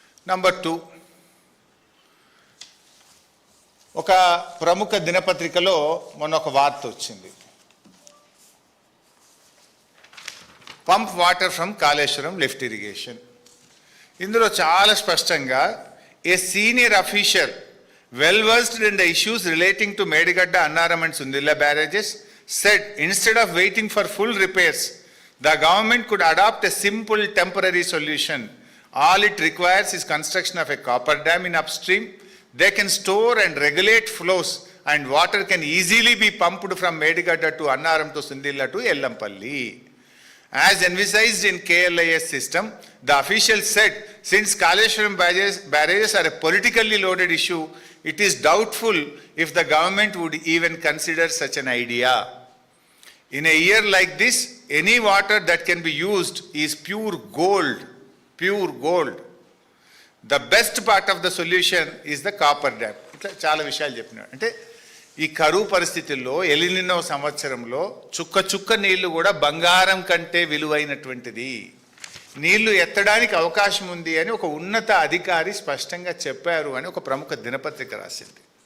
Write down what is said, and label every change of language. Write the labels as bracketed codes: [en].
[te] Number 2, ఒక ప్రముఖ దినపత్రికలో మొన్న ఒక వార్త వచ్చింది. [en] Pump water from Kaleshwaram lift irrigation. [te] ఇందులో చాలా స్పష్టంగా [en] A senior official well versed in the issues relating to Medigadda, Annaram and Sundilla barrages said instead of waiting for full repairs, the government could adopt a simple temporary solution. All it requires is construction of a copper dam in upstream. They can store and regulate flows and water can easily be pumped from Medigadda to Annaram to Sundilla to Ellampalli. As envisaged in KLIS system, the official said, since Kaleshwaram barrages are a politically loaded issue, it is doubtful if the government would even consider such an idea. In a year like this, any water that can be used is pure gold, pure gold. The best part of the solution is the copper dam. [te] ఇట్లా చాలా విషయాలు చెప్పినాడు. అంటే ఈ కరువు పరిస్థితుల్లో El Niño సంవత్సరంలో చుక్క చుక్క నీళ్లు కూడా బంగారం కంటే విలువైనటువంటిది, నీళ్లు ఎత్తడానికి అవకాశం ఉంది అని ఒక ఉన్నత అధికారి స్పష్టంగా చెప్పారు అని ఒక ప్రముఖ దినపత్రిక రాసింది.